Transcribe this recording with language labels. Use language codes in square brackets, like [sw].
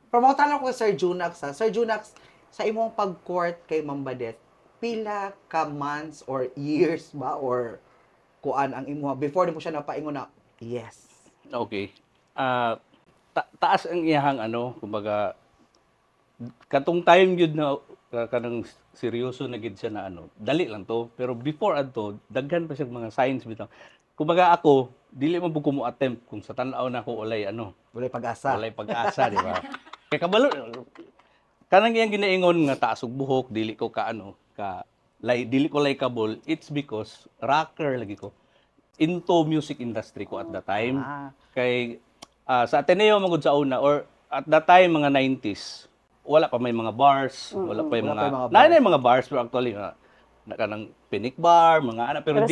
[ceb] Pero mga tanong ko kay Sir Junax, ha? Sir Junax, sa imong pag-court kay Ma'am Badet, pila ka [en] months or years [ceb] ba? Or kuan ang imo before mo siya napaingon na, yes. [en] Okay. [ceb] Taas ang iyahang ano, kumbaga, katong time yun na kanang seryoso na gid siya na ano, dali lang to. Pero before adto, daghan pa siya mga signs bitaw. Kumbaga ako, dili man pud ko mo attempt kung sa tan-aw na ko walay ano, Walay pag-asa. walay pag-asa, di ba? Kay kabalo kanang iyang ginaingon nga taas og buhok, dili ko ka ano, dili ko likeable, [en] it's because [ceb] rocker lagi ko. [en] Into music industry ko at the time. [ceb] Kay sa Ateneo magud sa una or [en] at that time [ceb] mga 90s, wala pa may mga bars, wala pa yung mga bars pero actually na kanang picnic bar, mga ana pero